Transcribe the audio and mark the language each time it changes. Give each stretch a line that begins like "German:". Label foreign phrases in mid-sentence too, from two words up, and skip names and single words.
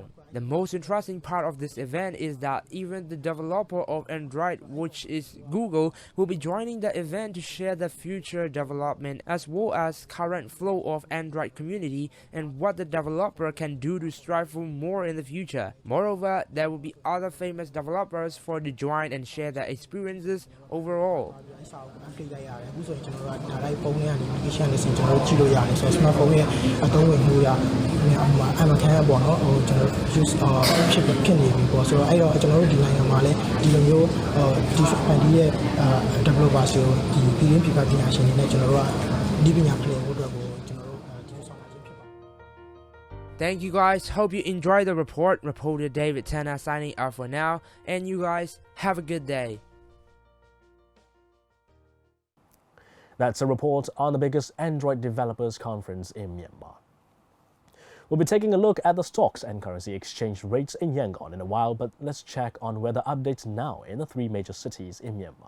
English: The most interesting part of this event is that even the developer of Android, which is Google, will be joining the event to share the future development as well as current flow of Android community and what the developer can do to strive for more in the future. Moreover, there will be other famous developers for to join and share their experiences overall.
Burmese: use ဖြစ်နေပြီပေါ့ဆိုတော့အဲ့တော့ကျွန်တော်တို့ဒီနိုင်ငံမှာလည်းဒီလိုမျိုးဒီ developer ဆိုဒီပြည်ရင်းပြည်ပပညာရှင်တွေနဲ့ကျွန်တော်တို့ကဒီပညာဖလှယ်ဖို့အတွက်ကိုကျွန်တော်တို့ဒီဆောင်တာချင်းဖြစ်ပါတယ်
English: Thank you guys. Hope you enjoyed the report. Reporter David Tanner signing off for now. And you guys have a good day. That's a report on the biggest Android developers conference in Myanmar. We'll be taking a look at the stocks and currency exchange rates in Yangon in a while, but let's check on weather updates now in the 3 major cities in Myanmar.